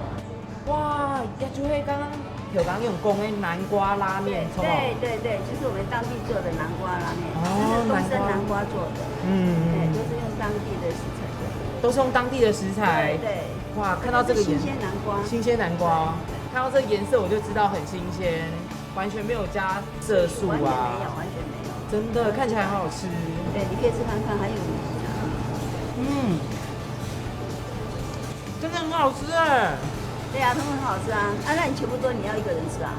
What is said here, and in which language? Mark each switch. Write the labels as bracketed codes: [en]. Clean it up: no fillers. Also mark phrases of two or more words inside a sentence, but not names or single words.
[zh] 哇，也就是剛剛條剛用講的南瓜拉麵，對，就是我們當地做的南瓜拉麵，就是東生南瓜做的，都是用當地的食材做的，都是用當地的食材。對，哇，看到這個新鮮南瓜，新鮮南瓜，看到這個顏色我就知道很新鮮，完全沒有加色素啊，完全沒有。真的看起來好好吃。對，你可以吃看看，還有真的很好吃哎。對啊，他們很好吃啊。那你全部都你要一個人吃啊？